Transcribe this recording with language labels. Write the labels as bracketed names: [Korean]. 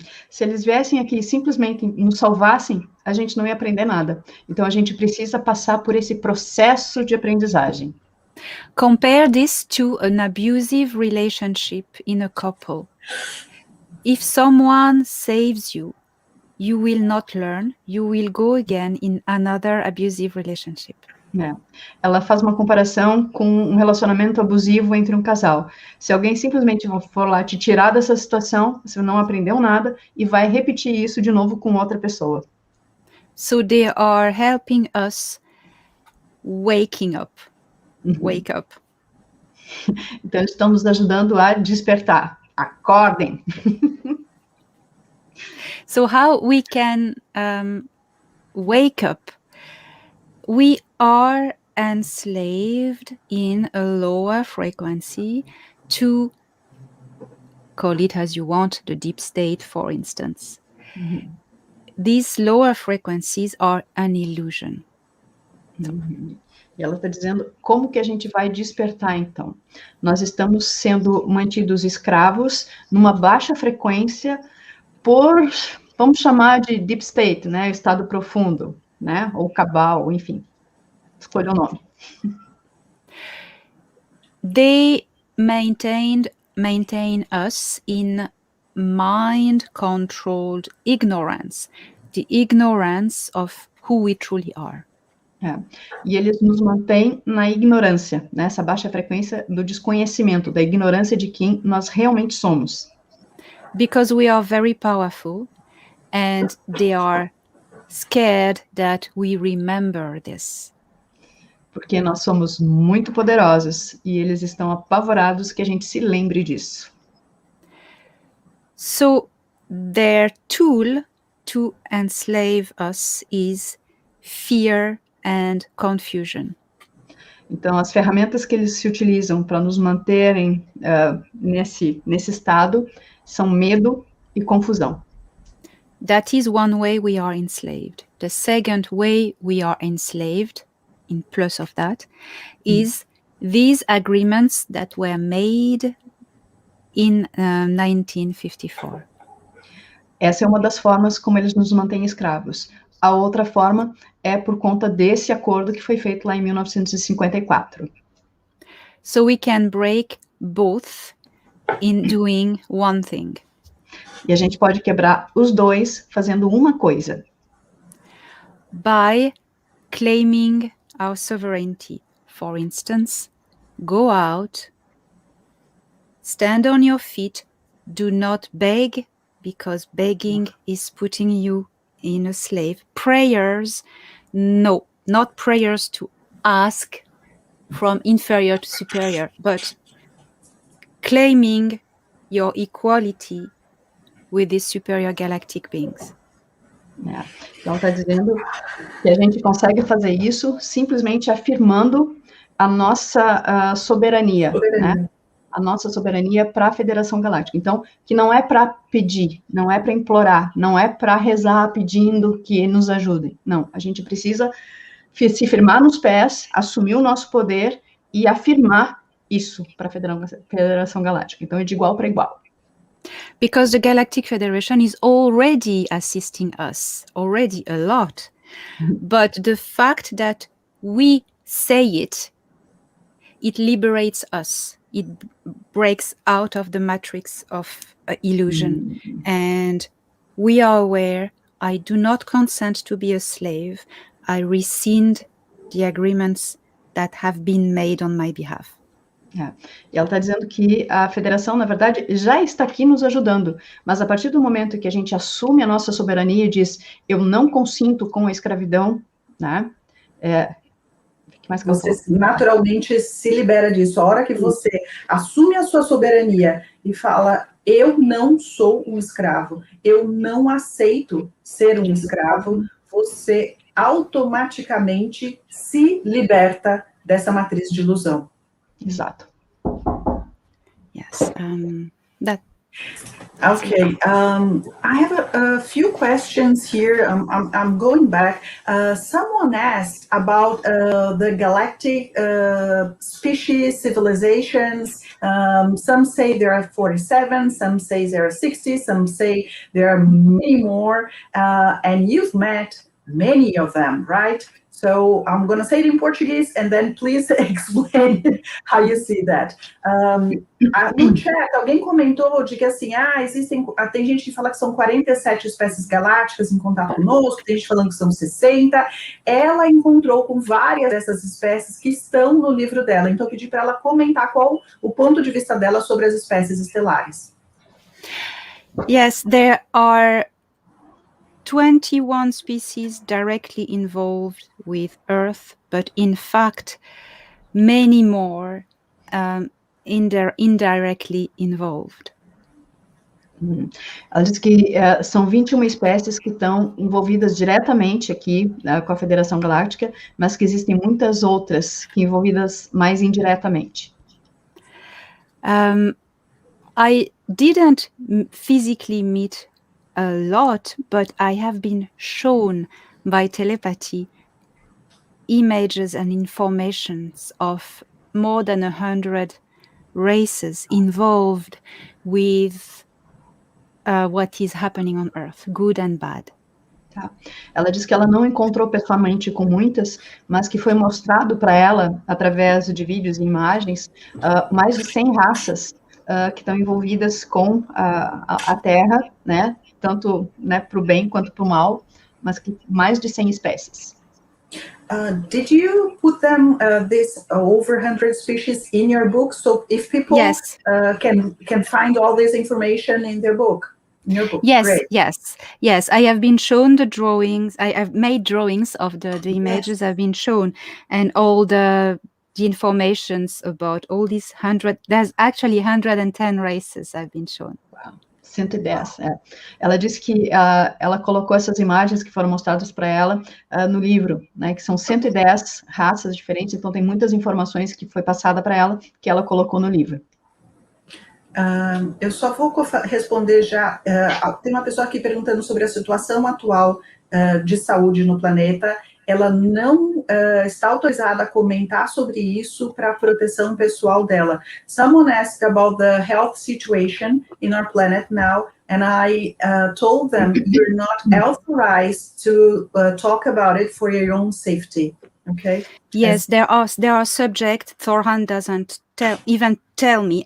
[Portuguese] Se eles viessem aqui e simplesmente nos salvassem, a gente não ia aprender nada. Então, a gente precisa passar por esse processo de aprendizagem. [English] Compare this to an abusive relationship in a couple. If someone saves you, you will not learn, you will go again in another abusive relationship. [Portuguese] Ela faz uma comparação com um relacionamento abusivo entre um casal. Se alguém simplesmente for lá te tirar dessa situação, você não aprendeu nada e vai repetir isso de novo com outra pessoa. [English] So they are helping us waking up. Wake up. [Portuguese] Então, estamos ajudando a despertar. Acordem. [English] So how we can wake up? We are enslaved in a lower frequency to call it as you want, the deep state, for instance. These lower frequencies are an illusion. [Portuguese] E ela está dizendo como que a gente vai despertar, então. Nós estamos sendo mantidos escravos numa baixa frequência por, vamos chamar de [English] deep state, [Portuguese] né, estado profundo, né, ou cabal, enfim, escolha o nome. [English] They maintain us in mind-controlled ignorance, the ignorance of who we truly are. [Portuguese] E eles nos mantêm na ignorância, nessa baixa frequência do desconhecimento, da ignorância de quem nós realmente somos. [English] Because we are very powerful and they are scared that we remember this. [Portuguese] Porque nós somos muito poderosos e eles estão apavorados que a gente se lembre disso. [English] So their tool to enslave us is fear and confusion. [Portuguese] Então, as ferramentas que eles se utilizam para nos manterem nesse estado são medo e confusão. [English] That is one way we are enslaved. The second way we are enslaved, in plus of that, is these agreements that were made in 1954. [Portuguese] Essa é uma das formas como eles nos mantêm escravos. A outra forma é por conta desse acordo que foi feito lá em 1954. [English] So we can break both in doing one thing. [Portuguese] E a gente pode quebrar os dois fazendo uma coisa. [English] By claiming our sovereignty. For instance, go out, stand on your feet, do not beg, because begging is putting you in a slave. Prayers, no, not prayers to ask from inferior to superior, but claiming your equality with these superior galactic beings. [Portuguese] Então, está dizendo que a gente consegue fazer isso simplesmente afirmando a nossa soberania, né? A nossa soberania para a Federação Galáctica. Então, que não é para pedir, não é para implorar, não é para rezar pedindo que nos ajudem. Não, a gente precisa se firmar nos pés, assumir o nosso poder e afirmar isso para a Federação Galáctica. Então, é de igual para igual. [English] Because the Galactic Federation is already assisting us, already a lot. But the fact that we say it, it liberates us. It breaks out of the matrix of illusion. And we are aware, I do not consent to be a slave. I rescind the agreements that have been made on my behalf. [Portuguese] E ela está dizendo que a federação, na verdade, já está aqui nos ajudando, mas a partir do momento que a gente assume a nossa soberania e diz, eu não consinto com a escravidão, né? Você naturalmente se libera disso. A hora que você assume a sua soberania e fala, eu não sou um escravo, eu não aceito ser um escravo, você automaticamente se liberta dessa matriz de ilusão. Exato. [English] Yes, that. Okay, I have a few questions here. I'm going back. Someone asked about the galactic species, civilizations. Some say there are 47, some say there are 60, some say there are many more. And you've met many of them, right? So I'm going to say it in Portuguese and then please explain how you see that. [Portuguese] No chat, alguém comentou de que assim, tem gente que fala que são 47 espécies galácticas em contato conosco, tem gente falando que são 60. Ela encontrou com várias dessas espécies que estão no livro dela. Então eu pedi para ela comentar qual o ponto de vista dela sobre as espécies estelares. [English] Yes, there are 21 species directly involved with Earth, but in fact, many more indirectly involved. [Portuguese] Ela diz que são 21 espécies que estão envolvidas diretamente aqui com a Federação Galáctica, mas que existem muitas outras que envolvidas mais indiretamente. [English] I didn't physically meet a lot, but I have been shown by telepathy images and informations of more than 100 races involved with what is happening on Earth, good and bad. [Portuguese] Tá. Ela diz que ela não encontrou pessoalmente com muitas, mas que foi mostrado para ela, através de vídeos e imagens, mais de 100 raças que estão envolvidas com a Terra, né? Tanto, né, para o bem quanto para o mal, mas que mais de 100 espécies. [English] Did you put them, this over 100 species in your book? So if people Yes. Can find all this information in their book? In your book? Yes, Great. yes. I have been shown the drawings. I've made drawings of the images I've been shown, and all the informations about all these 100. There's actually 110 races I've been shown. [Portuguese] Wow. 110, é. Ela disse que ela colocou essas imagens que foram mostradas para ela no livro, né, que são 110 raças diferentes, então tem muitas informações que foi passada para ela, que ela colocou no livro. Eu só vou responder já, tem uma pessoa aqui perguntando sobre a situação atual de saúde no planeta. Ela não está autorizada a comentar sobre isso para a proteção pessoal dela. [English] Someone asked about the health situation in our planet now, and I told them you're not authorized to talk about it for your own safety. Okay? Yes, there are subjects Thorhan doesn't even tell me.